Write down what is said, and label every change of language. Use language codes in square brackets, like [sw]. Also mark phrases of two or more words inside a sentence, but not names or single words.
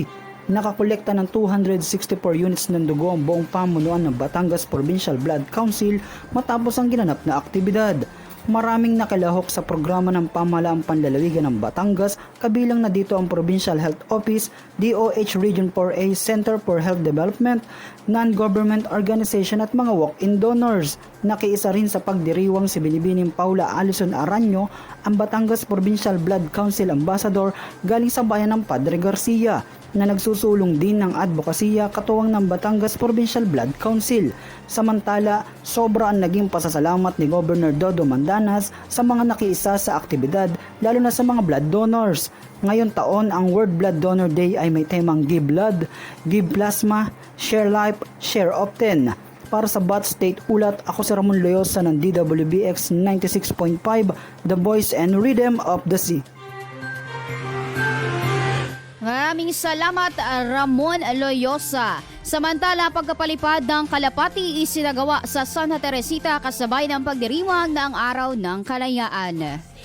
[tl] Nakakolekta ng 264 units ng dugo ang buong pamunuan ng Batangas Provincial Blood Council matapos ang ginanap na aktibidad. Maraming nakilahok sa programa ng pamahalaang panlalawigan ng Batangas, kabilang na dito ang Provincial Health Office, DOH Region 4A Center for Health Development, [en] non-government organization [tl] at mga [en] walk-in donors. [tl] Nakiisa rin sa pagdiriwang si Binibining Paula Alison Aranyo, ang Batangas Provincial Blood Council Ambassador galing sa bayan ng Padre Garcia, na nagsusulong din ng advokasya katuwang ng Batangas Provincial Blood Council. Samantala, sobra ang naging pasasalamat ni Governor Dodo Mandanas sa mga nakiisa sa aktibidad, lalo na sa mga [en] blood donors. [tl] Ngayon taon, ang World Blood Donor Day ay may temang [en] Give Blood, Give Plasma, Share Life, Share Often. [tl] Para sa Bat State Ulat, ako si Ramon Loyosa ng DWBX 96.5, [en] The Voice and Rhythm of the Sea. [tl] Maraming salamat, Ramon Loyosa. Samantala, pagkapalipad ng kalapati isinagawa sa Santa Teresita kasabay ng pagdiriwang ng Araw ng Kalayaan.